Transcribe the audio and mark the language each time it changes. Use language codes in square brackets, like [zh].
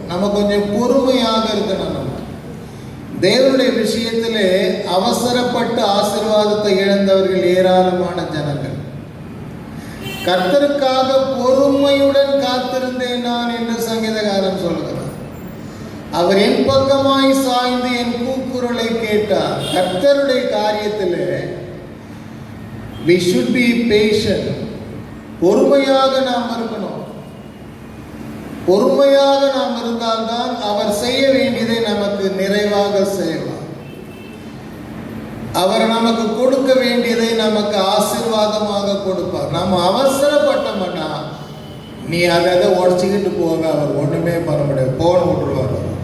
[ta] நம்ம கொஞ்சம் பொறுமையாக இருக்கணும். நம்ம தேவனுடைய விஷயத்திலே அவசரப்பட்டு ஆசீர்வாதத்தை இழந்தவர்கள் ஏராளமான ஜனங்கள். கர்த்தருக்காக பொறுமையுடன் காத்திருந்தேன் நான் என்று சங்கீதக்காரன் சொல்லுகிறார். அவர் என் பக்கமாய் சாய்ந்து என் கூக்குரலை கேட்டார். கர்த்தருடைய காரியத்திலே [en] we should be patient. [ta] பொறுமையாக நாம் இருக்கணும். பொறுமையாக நாம் இருந்தால்தான் அவர் செய்ய வேண்டியதை நமக்கு நிறைவாக செய்வார். அவர் நமக்கு கொடுக்க வேண்டியதை நமக்கு ஆசீர்வாதமாக கொடுப்பார். நம்ம அவசரப்பட்டோம்னா நீ அதை உடச்சிக்கிட்டு போக அவர் ஒன்றுமே பண்ண முடியாது, போன விட்டுருவார்.